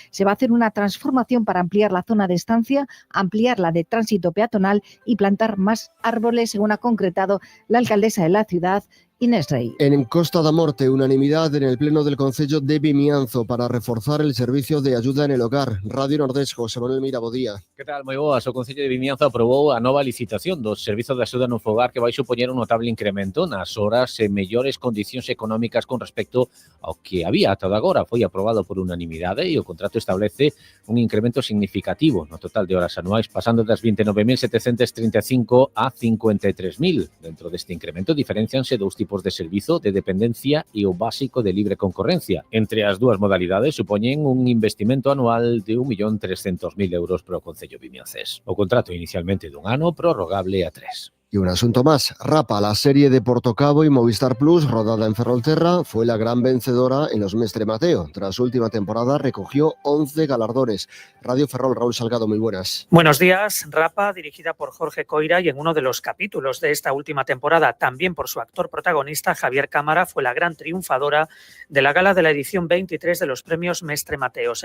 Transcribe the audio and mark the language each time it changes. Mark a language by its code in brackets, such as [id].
[es] Se va a hacer una transformación para ampliar la zona de estancia, ampliar la de tránsito peatonal y plantar más árboles, según ha concretado la alcaldesa de la ciudad, Inés Rey. En Costa da Morte, unanimidad en el Pleno del Concello de Vimianzo para reforzar el servicio de ayuda en el hogar. Radio Nordés, José Manuel Mirabodía. [gl] Que tal, moi boas? O Concello de Vimianzo aprobou a nova licitación dos servizos de axuda no fogar, que vai supoñer un notable incremento nas horas e mellores condicións económicas con respecto ao que había ata agora. Foi aprobado por unanimidade e o contrato establece un incremento significativo no total de horas anuais, pasando das 29.735 a 53.000. Dentro deste incremento diferencianse dous tipos de servizo de dependencia e o básico de libre concorrencia. Entre as dúas modalidades supoñen un investimento anual de 1.300.000 euros para o Concello vimiancés. O contrato inicialmente dun ano, prorrogable a 3. [es] Y un asunto más, Rapa, la serie de Portocabo y Movistar Plus, rodada en Ferrolterra, fue la gran vencedora en los Mestre Mateo. Tras su última temporada recogió 11 galardones. Radio Ferrol, Raúl Salgado, muy buenas. Buenos días. Rapa, dirigida por Jorge Coira, y en uno de los capítulos de esta última temporada, también por su actor protagonista, Javier Cámara, fue la gran triunfadora de la gala de la edición 23 de los premios Mestre Mateo.